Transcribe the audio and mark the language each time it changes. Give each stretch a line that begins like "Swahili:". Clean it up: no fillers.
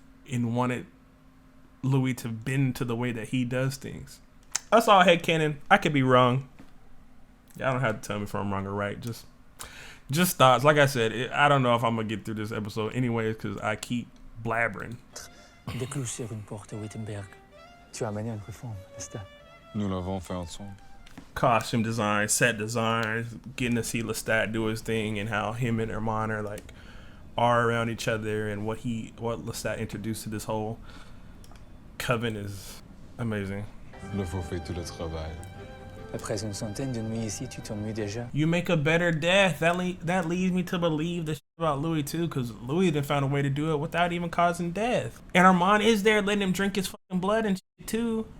English: And wanted Louis to bend to the way that he does things. That's all headcanon. I could be wrong. Y'all don't have to tell me if I'm wrong or right. Just thoughts. Like I said, I don't know if I'm going to get through this episode anyways because I keep blabbering.
French: Des clous sur une porte à Wittenberg. Tu as amené une réforme, Lestat. Nous l'avons fait ensemble.
English: Costume design, set design, getting to see Lestat do his thing and how him and Armand are around each other, and what Lestat introduced to this whole coven is amazing.
French: Le faux fait tout le travail. Après une centaine de nuits ici, tu t'ennuies déjà.
English: You make a better death. That leads me to believe the shit about Louis too, because Louis done found a way to do it without even causing death. And Armand is there letting him drink his fucking blood and shit too.